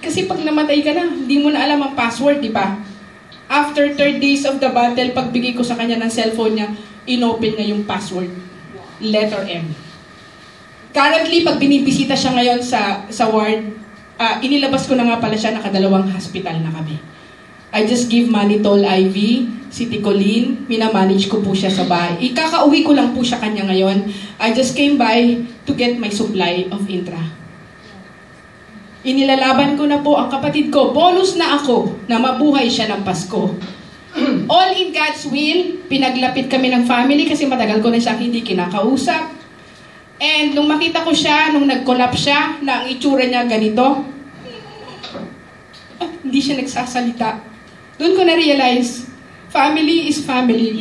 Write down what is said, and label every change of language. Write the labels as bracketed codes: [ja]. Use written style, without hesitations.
[tl] Kasi pag namatay ka na, hindi mo na alam ang password, di ba? [en] After 3 days of the battle, [tl] pagbigay ko sa kanya ng cellphone niya, inopen niya yung password. Letter M. Currently, pag binibisita siya ngayon sa ward, inilabas ko na nga pala siya, nakadalawang hospital na kami. [en] I just give [tl] Manitol IV, Citicoline, minamanage ko po siya sa bahay. Ikakauwi ko lang po siya kanya ngayon. [en] I just came by to get my supply of Intra. [tl] Inilalaban ko na po ang kapatid ko. Bonus na ako na mabuhay siya ng Pasko. [en] All in God's will, [tl] pinaglapit kami ng family kasi matagal ko na siya hindi kinakausap. And nung makita ko siya, nung nag-collapse siya, na ang itsura niya ganito, hindi siya nagsasalita. Doon ko na-realize, [en] family is family.